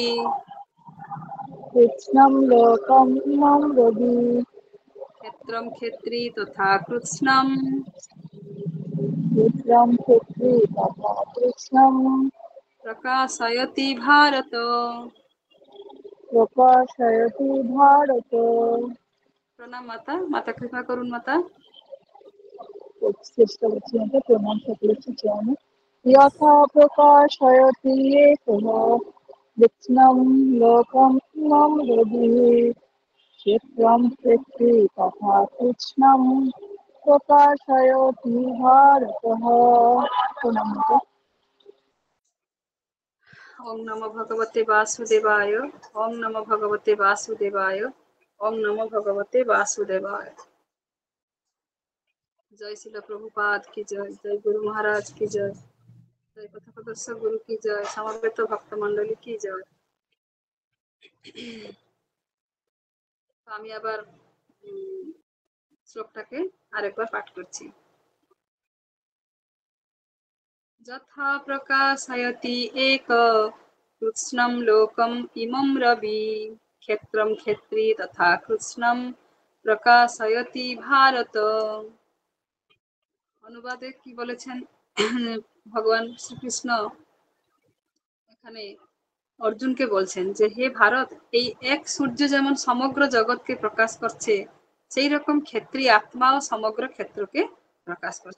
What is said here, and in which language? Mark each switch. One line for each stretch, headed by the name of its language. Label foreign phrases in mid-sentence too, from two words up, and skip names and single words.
Sanskrit: कृत्स्नं लोकम् इमं रविः क्षेत्रं क्षेत्री तथा कृत्स्नं क्षेत्रं क्षेत्री तथा कृष्णं प्रकाशयति भारत। प्रकाशयति भारत
Marathi: प्रणाम माता, माता कृपा करून माता।
Sanskrit: उत्कृष्टवचनं प्रणाम सकलस्य च यथा प्रकाशयति एकः कृत्स्नं लोकम् इमं रविः क्षेत्रं क्षेत्री तथा कृष्णं प्रकाशयति भारतः पुनः ओम नमो भगवते वासुदेवाय। ओम नमो भगवते वासुदेवाय। ओम नमो भगवते वासुदेवाय।
Hindi: जय श्रील प्रभुपाद की जय, जय गुरु महाराज की जय, जय पथप्रदर्शक गुरु की जय, समवेत भक्त मंडली की जय।
Bangla: আমি আবার শ্লোকটাকে আরেকবার পাঠ করছি।
Sanskrit: যথা প্রকাশয়তি এক कृत्स्नं लोकम् इमं रवि क्षेत्रं क्षेत्री तथा कृत्स्नं प्रकाशयति भारत।
Bangla: অনুবাদে কি বলেছেন ভগবান শ্রীকৃষ্ণ এখানে অর্জুনকে বলছেন যে হে ভারত, এই এক সূর্য যেমন সমগ্র জগৎকে প্রকাশ করছে, সেই রকম ক্ষেত্রী আত্মাও সমগ্র ক্ষেত্রকে প্রকাশ করছে।